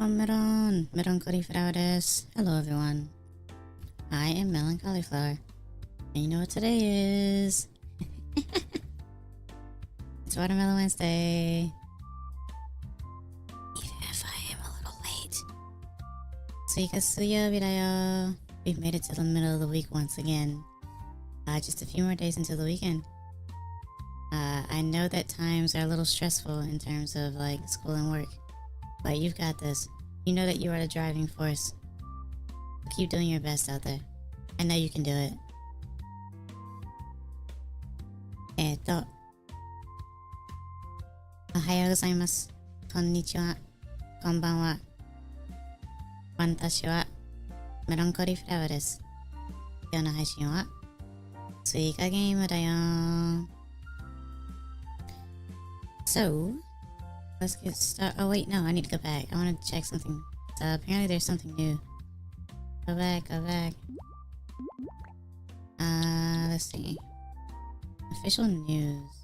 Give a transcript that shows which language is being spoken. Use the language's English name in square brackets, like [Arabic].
[English] meloncollieflaurです. Hello everyone. I am meloncollieflaur. And you know what today is? It's Watermelon Wednesday. Even if I am a little late. [Japanese] SUIKA水曜日だよ. [English] We've made it to the middle of the week once again. Just a few more days until the weekend. I know that times are a little stressful in terms of like school and work. But you've got this. You know that you are the driving force. Keep doing your best out there. I know you can do it. [Japanese] おはようございます。こんにちは。こんばんは。私はメロンコリーフラワーです。今日の配信はスイカゲームだよ。 [English] So, let's get started. Oh wait, no, I need to go back. I want to check something. Apparently there's something new. Go back. Let's see. Official news.